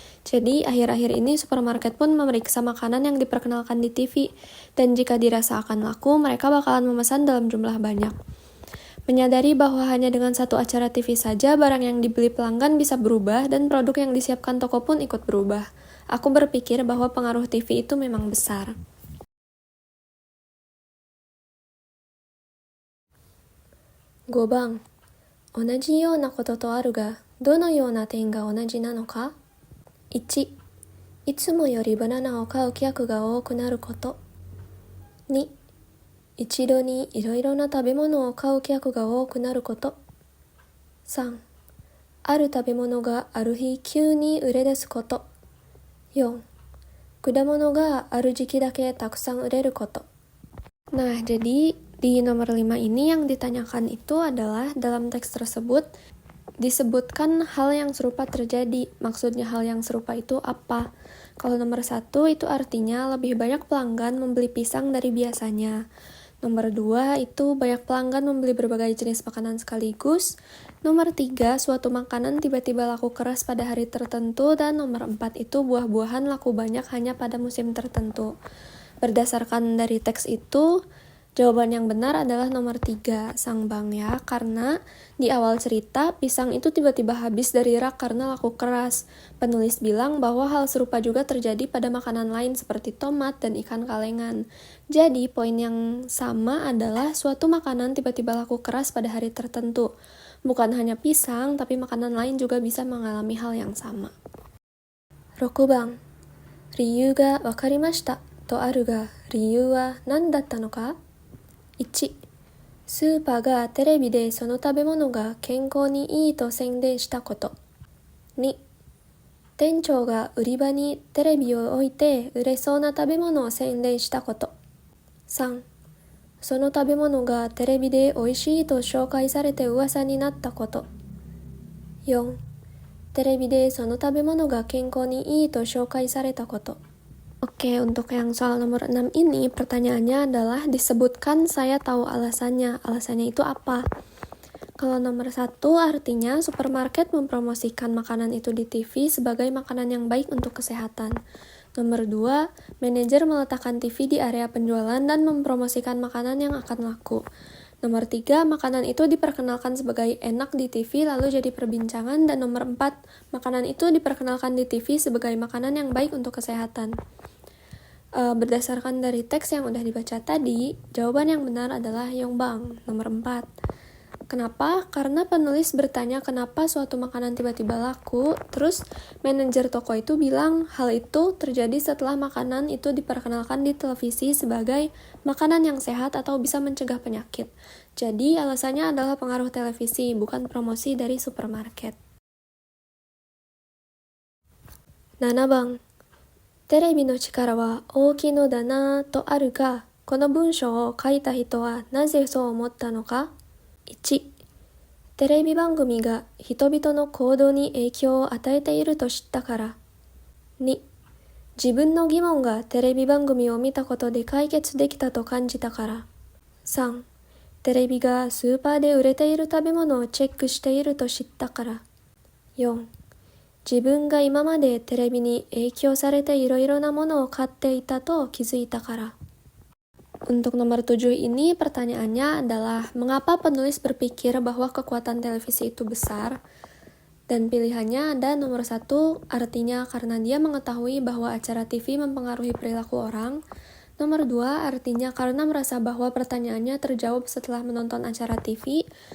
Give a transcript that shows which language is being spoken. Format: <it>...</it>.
<id>Jadi, akhir-akhir ini supermarket pun memeriksa makanan yang diperkenalkan di TV, dan jika dirasa akan laku, mereka bakalan memesan dalam jumlah banyak. Menyadari bahwa hanya dengan satu acara TV saja, barang yang dibeli pelanggan bisa berubah, dan produk yang disiapkan toko pun ikut berubah. Aku berpikir bahwa pengaruh TV itu memang besar.</id> <ja>5番、同じようなこととあるが、どのような点が同じなのか？ 1. いつもよりバナナを買う客が多くなること。 2. 一度にいろいろな食べ物を買う客が多くなること。 3. ある食べ物がある日急に売れ出すこと。 4. 果物がある時期だけたくさん売れること。</ja> <id>Nah, jadi di nomor 5 ini yang ditanyakan itu adalah dalam teks tersebut disebutkan hal yang serupa terjadi. Maksudnya hal yang serupa itu apa? Kalau nomor 1 itu artinya lebih banyak pelanggan membeli pisang dari biasanya. Nomor 2 itu banyak pelanggan membeli berbagai jenis makanan sekaligus. Nomor 3, suatu makanan tiba-tiba laku keras pada hari tertentu. Dan nomor 4 itu buah-buahan laku banyak hanya pada musim tertentu. Berdasarkan dari teks itu, jawaban yang benar adalah nomor 3,</id> <ja>Sang Bang</ja> <id>ya, karena di awal cerita, pisang itu tiba-tiba habis dari rak karena laku keras. Penulis bilang bahwa hal serupa juga terjadi pada makanan lain seperti tomat dan ikan kalengan. Jadi, poin yang sama adalah suatu makanan tiba-tiba laku keras pada hari tertentu. Bukan hanya pisang, tapi makanan lain juga bisa mengalami hal yang sama.</id> <ja>6番、理由がわかりましたとあるが、理由は何だったのか？ 1. スーパーがテレビでその食べ物が健康にいいと宣伝したこと。 2. 店長が売り場にテレビを置いて売れそうな食べ物を宣伝したこと。 3. その食べ物がテレビで美味しいと紹介されて噂になったこと。 4. テレビでその食べ物が健康にいいと紹介されたこと。</ja> <id>Oke, untuk yang soal nomor 6 ini, pertanyaannya adalah disebutkan saya tahu alasannya. Alasannya itu apa? Kalau nomor 1 artinya supermarket mempromosikan makanan itu di TV sebagai makanan yang baik untuk kesehatan. Nomor 2, manajer meletakkan TV di area penjualan dan mempromosikan makanan yang akan laku. Nomor 3, makanan itu diperkenalkan sebagai enak di TV lalu jadi perbincangan. Dan nomor 4, makanan itu diperkenalkan di TV sebagai makanan yang baik untuk kesehatan. Berdasarkan dari teks yang udah dibaca tadi, jawaban yang benar adalah</id> <ja>Yongbang,</ja> <id>nomor 4. Kenapa? Karena penulis bertanya kenapa suatu makanan tiba-tiba laku, terus manajer toko itu bilang hal itu terjadi setelah makanan itu diperkenalkan di televisi sebagai makanan yang sehat atau bisa mencegah penyakit. Jadi alasannya adalah pengaruh televisi, bukan promosi dari supermarket.</id> <ja>7番、テレビの力は大きいのだなぁとあるが、この文章を書いた人はなぜそう思ったのか？ 1. テレビ番組が人々の行動に影響を与えていると知ったから。 2. 自分の疑問がテレビ番組を見たことで解決できたと感じたから。 3. テレビがスーパーで売れている食べ物をチェックしていると知ったから。 4. 自分が今までテレビに影響されていろいろなものを買っていたと気づいたから。</ja> <id>Untuk nomor 7 ini pertanyaannya adalah mengapa penulis berpikir bahwa kekuatan televisi itu besar? Dan pilihannya ada nomor 1, artinya karena dia mengetahui bahwa acara TV mempengaruhi perilaku orang. Nomor 2, artinya karena merasa bahwa pertanyaannya terjawab setelah menonton acara TV.</id>